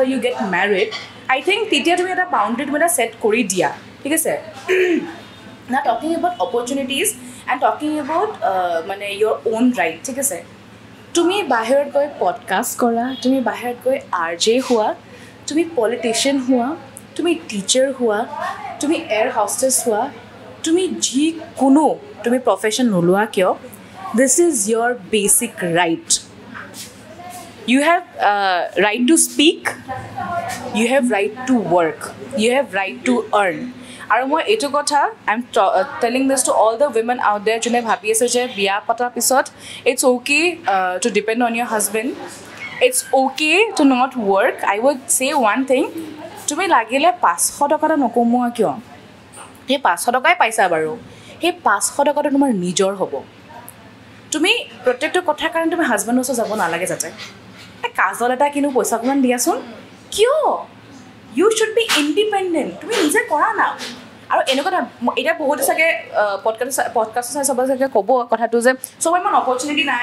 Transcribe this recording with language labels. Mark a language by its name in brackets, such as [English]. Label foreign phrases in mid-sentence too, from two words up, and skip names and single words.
[English] you get married I think [Assamese] তেতিয়া তুমি এটা বাউন্ডাৰী তুমি এটা সেট কৰি দিয়া ঠিক আছে [English] now talking about opportunities and talking about your own right [Assamese] ঠিক আছে তুমি বাহিৰত গৈ পডকাষ্ট কৰা তুমি বাহিৰত গৈ RJ হোৱা তুমি পলিটিশিয়ান হোৱা তুমি টিচাৰ হোৱা তুমি [English] air hostess [Assamese] হোৱা তুমি যিকোনো তুমি প্ৰফেশ্যন নোলোৱা কিয় [English] this is your basic right you have right to speak you have right to work you have right to earn [Assamese] আৰু মই এইটো কথা [English] I'm telling this to all the women out there [Assamese] যোনে ভাবি আছে যে বিয়া পতাৰ পিছত [English] it's okay to depend on your husband it's okay to not work I would say one thing [Assamese] তুমি লাগিলে 500 টকা নকমোৱা কিয় সেই 500 টকাই পাইছা বাৰু সেই 500 টকাটো তোমাৰ নিজৰ হ'ব তুমি প্ৰত্যেকটো কথাৰ কাৰণে তুমি হাজবেণ্ডৰ ওচৰত যাব নালাগে যাতে কাজল এটা কিনো পইচা অকণমান দিয়াচোন কিয় [English] you should be independent [Assamese] তুমি নিজে কৰা না আৰু এনেকুৱা এটা বহুত চাগে পডকাষ্ট চাই চবে চাগে ক'ব কথাটো যে চবে ইমান অপৰচুনিটি নাই